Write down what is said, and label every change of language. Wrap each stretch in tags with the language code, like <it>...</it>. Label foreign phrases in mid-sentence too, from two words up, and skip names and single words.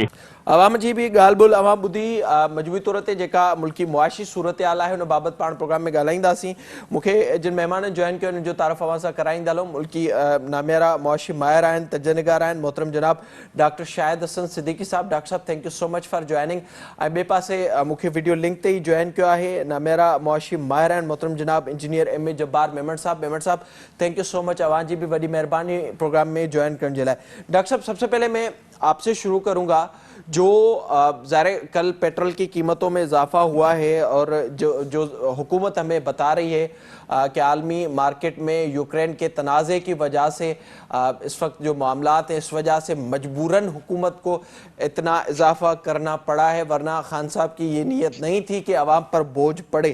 <sd>अवाम जी बि ॻाल्हि ॿोल अवां ॿुधी। मजबूरी तौर ते जेका मुल्की मुआशी सूरत हाल आहे हुन बाबति पाण प्रोग्राम में ॻाल्हाईंदासीं। मूंखे जिन महिमाननि जॉइन कयो उन्हनि जो तारीफ़ अवां सां कराईंदा हलूं। मुल्की नामियारा मुआशी माहिर आहिनि, तजनिगार आहिनि, मोहतरम जनाब डॉक्टर शाहिद हसन सिद्दीकी साहब। डॉक्टर साहब</sd> <en>thank you so much for joining.</en> <sd>ऐं ॿिए पासे मूंखे वीडियो लिंक ते ई जॉइन कयो आहे नामियारा मुआशी माहिर आहिनि, मोहतरम जनाब इंजीनियर MA जब्बार मेमण साहब। मेमण साहब</sd> <en>thank you so much,</en> <sd>अवां जी</sd> <ur>بھی بڑی مہربانی پروگرام میں جوائن کرنے کے لیے. ڈاکٹر صاحب سب سے پہلے میں آپ سے شروع کروں گا، جو ظاہر کل پیٹرول کی قیمتوں میں اضافہ ہوا ہے اور جو حکومت ہمیں بتا رہی ہے کہ عالمی مارکیٹ میں یوکرین کے تنازعے کی وجہ سے اس وقت جو معاملات ہیں اس وجہ سے مجبوراً حکومت کو اتنا اضافہ کرنا پڑا ہے، ورنہ خان صاحب کی یہ نیت نہیں تھی کہ عوام پر بوجھ پڑے.</ur>